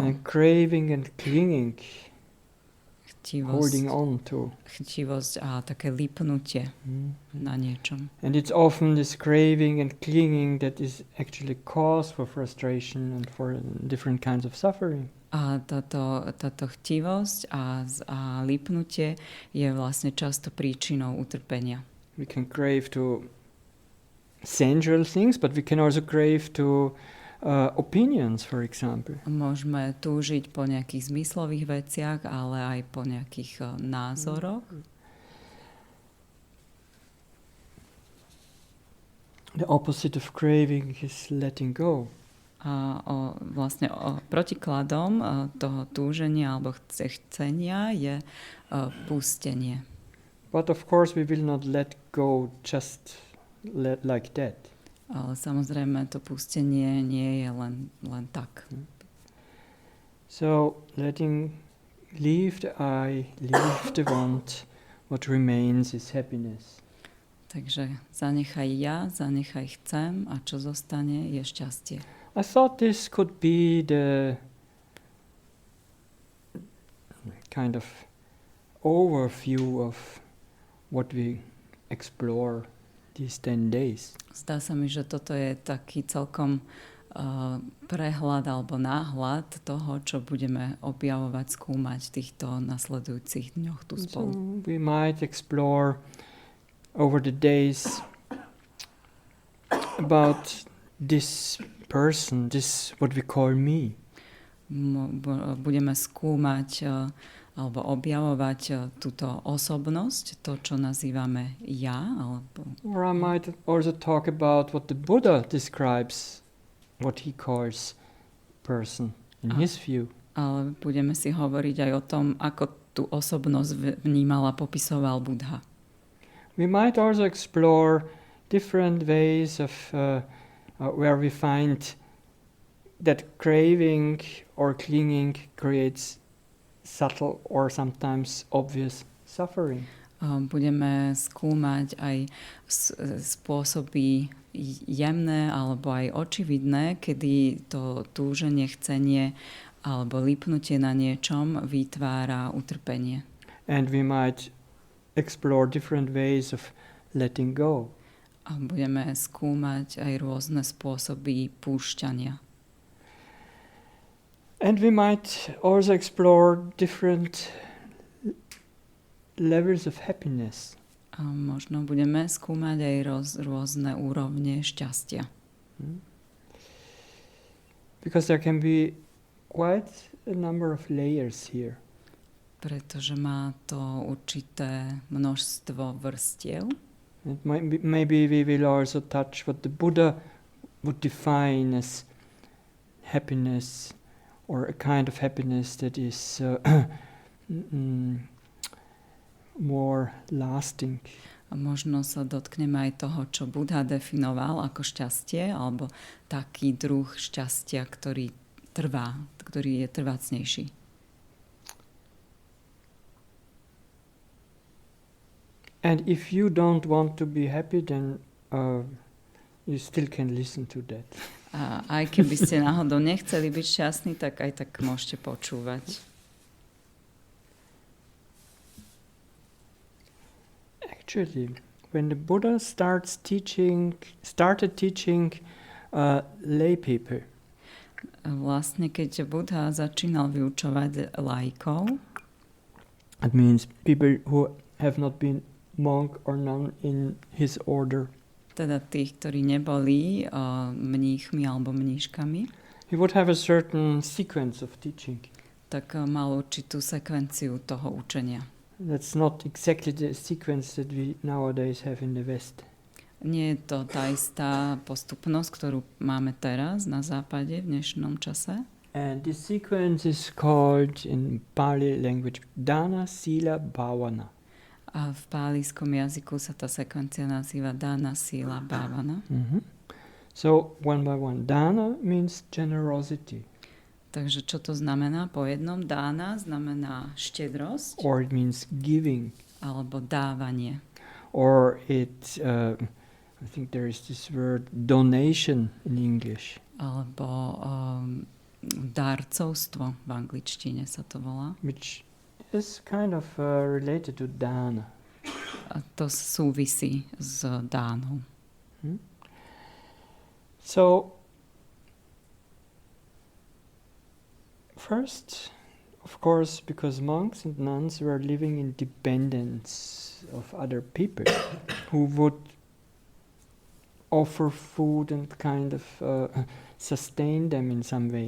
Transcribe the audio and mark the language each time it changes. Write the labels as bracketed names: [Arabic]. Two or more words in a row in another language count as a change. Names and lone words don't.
[English] And craving and clinging. Holding on to. [Slovak] Chtivosť a také lipnutie na niečom. [English] And it's often this craving and clinging that is actually cause for frustration and for different kinds of suffering. [Slovak] A táto chtivosť a lípnutie je vlastne často príčinou utrpenia. [English] We can crave to sensual things, but we can also crave to opinions, for example. [Slovak] Môžeme túžiť po nejakých zmyslových veciach, ale aj po nejakých názoroch. [English] The opposite of craving is letting go. [Slovak] A protikladom toho túženia alebo chcenia je pustenie. [English] But of course we will not let go just like that. [Slovak] Ale samozrejme to pustenie nie je len tak. [English] So leave the I, leave the want, what remains is happiness. [Slovak] Takže zanechaj ja, zanechaj chcem a čo zostane je šťastie. [English] I thought this could be the kind of overview of what we explore these 10 days. [Slovak] Zdá sa mi, že toto je taký celkom prehľad alebo náhľad toho, čo budeme objavovať, skúmať v týchto nasledujúcich dňoch tu spolu. [English] So we might explore over the days about this person, this what we call me. [Slovak] Budeme skúmať alebo objavovať túto osobnosť, to, čo nazývame ja. [English] Or I might also talk about what the Buddha describes, what he calls person in his view. [Slovak] Ale budeme si hovoriť aj o tom, ako tú osobnosť vnímal a popisoval Buddha. [English] We might also explore different ways of where we find that craving or clinging creates subtle or sometimes obvious suffering. [Slovak] Budeme skúmať aj spôsoby jemné alebo aj očividné, kedy to túženie, chcenie alebo lípnutie na niečom vytvára utrpenie. [English] And we might explore different ways of letting go. [Slovak] A budeme skúmať aj rôzne spôsoby púšťania. [English] And we might also explore different levels of happiness. [Slovak] A možno budeme skúmať aj rôzne úrovne šťastia. [English] Because there can be quite a number of layers here. [Slovak] Pretože má to určité množstvo vrstiev. [English] And maybe we will also touch what the Buddha would define as happiness, or a kind of happiness that is more lasting. [Slovak] A možno sa dotkneme aj toho, čo Buddha definoval ako šťastie, alebo taký druh šťastia, ktorý trvá, ktorý je trvácnejší. [English] And if you don't want to be happy, then you still can listen to that. [Slovak] A aj keby ste náhodou nechceli byť šťastní, tak aj tak môžete počúvať. [English] Actually, when the Buddha started teaching lay people, [Slovak] vlastne keď Buddha začínal vyučovať laikov, [English] it means people who have not been monk or nun in his order. [Slovak] Teda tých, ktorí neboli mníchmi alebo mníškami, [English] he would have a certain sequence of teaching. [Slovak] Tak mal určitú sekvenciu toho učenia. [English] That's not exactly the sequence that we nowadays have in the West. [Slovak] Nie je to tá istá postupnosť, ktorú máme teraz na západe v dnešnom čase. [English] And this sequence is called in Pali language Dana, Sila, Bhavana. [Slovak] A v pálískom jazyku sa tá sekvencia nazýva Dana, Sila, Bhavana. [English] Mm-hmm. So, one by one. Dana means generosity. [Slovak] Takže čo to znamená? Po jednom dána znamená štedrosť. [English] Or it means giving. [Slovak] Alebo dávanie. [English] Or it, I think there is this word donation in English. [Slovak] Alebo darcovstvo v angličtine sa to volá. [English] Which is kind of related to dana. [Slovak] A to súvisí s dánou. [English] So, First, of course, because monks and nuns were living in dependence of other people who would offer food and kind of sustain them in some way.